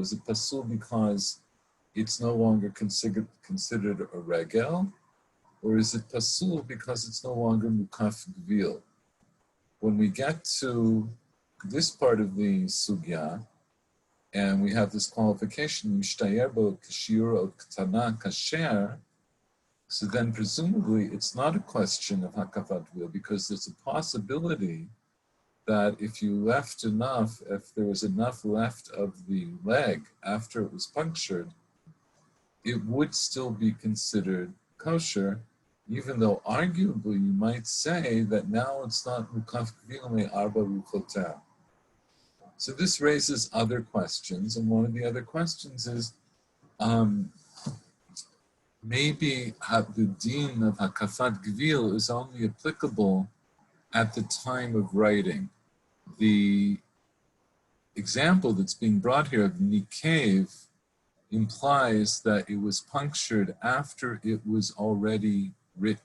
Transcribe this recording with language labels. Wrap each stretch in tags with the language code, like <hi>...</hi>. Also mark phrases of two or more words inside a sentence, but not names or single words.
<en>Is it Pasul because it's no longer considered a Regel, or is it Pasul because it's no longer</en> <he>Mukaf Gvil?</he> <en>When we get to this part of the sugya, and we have this qualification,</en> <he>Mishtayer bo kashiur ot ktana kasher,</he> <en>so then presumably it's not a question of</en> <he>hakafat gvil,</he> <en>because there's a possibility that if you left enough, if there was enough left of the leg after it was punctured, it would still be considered kosher, even though arguably you might say that now it's not</en> <he>mukaf gvil me'arba ruchoteh.</he> <en>So this raises other questions, and one of the other questions is, maybe the din of</en> <he>hakafat gvil</he> <en>is only applicable at the time of writing. The example that's being brought here of nikev implies that it was punctured after it was already written.</en>